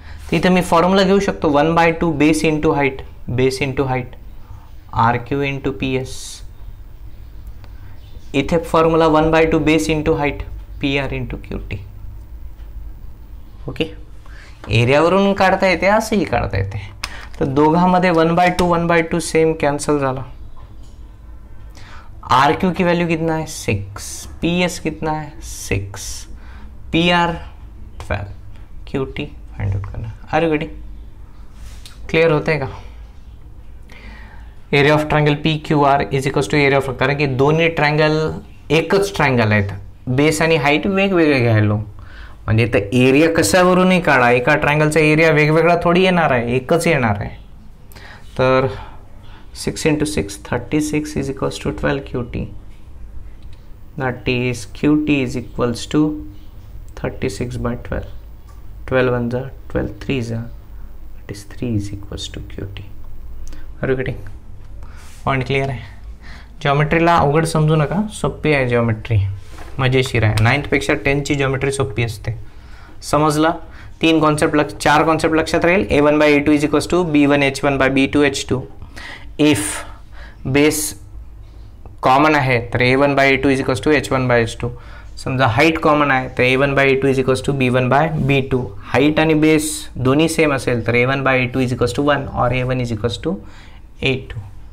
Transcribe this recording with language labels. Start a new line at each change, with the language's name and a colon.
Marathi: तर इथं मी फॉर्म्युला घेऊ शकतो 1/2 base into height, base into height R Q into P S. इथे formula 1/2 base into height P R into Q T. Okay, एरियावरून काढता येते, असंही काढता येते. तर दोघांमध्ये 1/2 सेम कॅन्सल झाला.
Hindi: आर क्यू की वैल्यू कितना है 6, पी एस कितना है 6, P R 12, Q T find out करना.
Marathi: अरे गडी क्लियर होते का. Area of triangle P Q R is equals to area of, कारण की दोन्ही ट्रायंगल एकच ट्रायंगल आहेत, बेस आणि हाईट वेगवेगळे घ्यायलो. म्हणजे तर एरिया कशावरूनही काढा, एका ट्रायंगलचा एरिया वेगवेगळा थोडी येणार आहे, एकच येणार आहे.
English: तर 6 into 6 36 is equals to 12 QT. That is QT is equals to 36 by 12. 12 1 जा 12 3 जा, that is 3 is equals to QT.
Marathi: Are you getting? Point clear आहे. जॉमेट्रीला अवघड समजू नका, सोपी आहे जॉमेट्री, मजेशीर आहे. 9th पेक्षा 10th ची जॉमेट्री सोपी असते. समजला. 4 कॉन्सेप्ट लक्षात राहील. a1 by a2 is equals to b1 h1 by b2 h2. If base common आहे तर a1 by a2 is equals to h1 by h2. समजा हाईट कॉमन आहे तर a1 by a2 is equals to b1 by b2. Height आणि base दोन्ही same असेल तर a1 by a2 is equals to 1 और a1 is equals to a2.